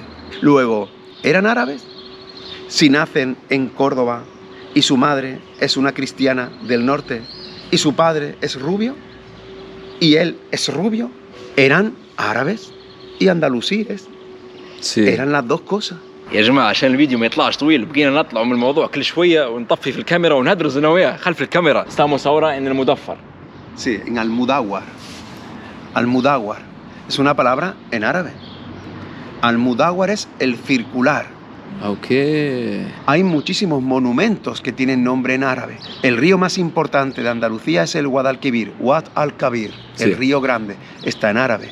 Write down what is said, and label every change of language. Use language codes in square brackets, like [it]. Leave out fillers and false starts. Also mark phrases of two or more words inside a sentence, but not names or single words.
[es] Luego, ¿eran árabes? Si nacen en Córdoba y su madre es una cristiana del norte y su padre es rubio y él es rubio, eran árabes y andalusíes. eran las dos cosas. [ar] يا جماعة عشان الفيديو ما يطلعش طويل بقينا نطلع من الموضوع كل شوية ونطفي في الكاميرا ونهدرز أنا وياه خلف الكاميرا. [es] Estamos ahora en el Mudaffar. Sí, en Al-Mudawwar. Al-Mudawwar es una palabra en árabe. Al-Mudawwar es el circular. Okay. Hay muchísimos monumentos que tienen nombre en árabe. El río más importante de Andalucía es el Guadalquivir, Wad al-Kabir, el río grande, está en árabe.